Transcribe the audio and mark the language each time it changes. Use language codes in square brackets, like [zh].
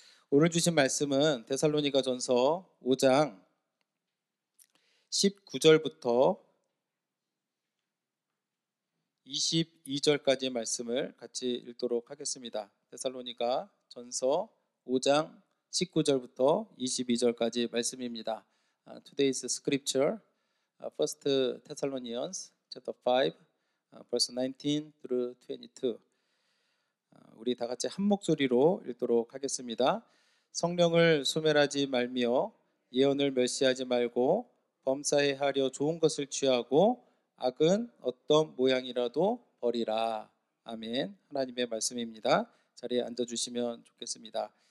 [ko] 오늘 주신 말씀은 데살로니가전서 5장 19절부터 22절까지의 말씀을 같이 읽도록 하겠습니다. 데살로니가전서 5장 19절부터 22절까지 말씀입니다. [en] Today's scripture, First Thessalonians chapter 5, verse 19 through 22. [ko] 우리 다 같이 한 목소리로 읽도록 하겠습니다. 성령을 소멸하지 말며 예언을 멸시하지 말고 범사에 하려 좋은 것을 취하고 악은 어떤 모양이라도 버리라. 아멘. 하나님의 말씀입니다. 자리에 앉아주시면 좋겠습니다.